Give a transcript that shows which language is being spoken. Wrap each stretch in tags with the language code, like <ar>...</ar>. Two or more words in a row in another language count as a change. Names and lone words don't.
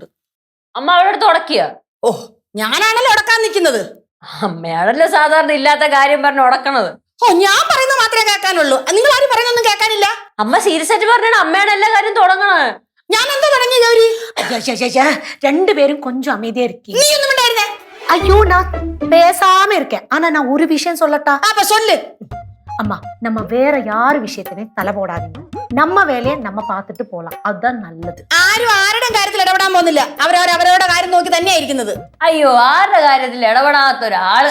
<ml>അമ്മ അവിടെ അടുത്ത് ഉടക്കിയ? ഓ, ഞാനാണല്ലോ ഉടക്കാൻ നിൽക്കുന്നത്. അമ്മയാണല്ലോ സാധാരണ ഇല്ലാത്ത കാര്യം പറഞ്ഞ് ഉടക്കണത്. ഓ, ഞാൻ പറയുന്നത് മാത്രമേ കേൾക്കാനുള്ളൂ, നിങ്ങൾ ആരും പറയുന്നൊന്നും കേൾക്കാനില്ല. അമ്മ സീരിയസ് ആയിട്ട് പറഞ്ഞാണ് അമ്മയാണ് എല്ലാ കാര്യം തുടങ്ങണത്. ഞാൻ എന്താ തുടങ്ങി ഗൗരി?</ml> <ta>രണ്ടുപേരും கொஞ்சம் அமைதியா இருக்கீங்க.</ta> <ml>നീ ഒന്നും ഉണ്ടായിരുന്നേ?</ml> <ta>ஐயோ நான் பேசாம இருக்கேன். ஆனா நான் ஒரு விஷயம் சொல்லட்டா? അപ്പൊ சொல்லு. அம்மா நம்ம வேற யார் விஷயத்திலையும் தலை போடாதீங்க. நம்ம வேலையை நம்ம பார்த்துட்டு போலாம், அதுதான் நல்லது.</ta> <ml>ആരും ആരുടെയും കാര്യത്തിൽ ഇടപെടാൻ പോകുന്നില്ല. അവരവരുടെ കാര്യം നോക്കി തന്നെയായിരിക്കുന്നത്. അയ്യോ, ആരുടെ കാര്യത്തിൽ ഇടപെടാത്ത ഒരാള്.</ml>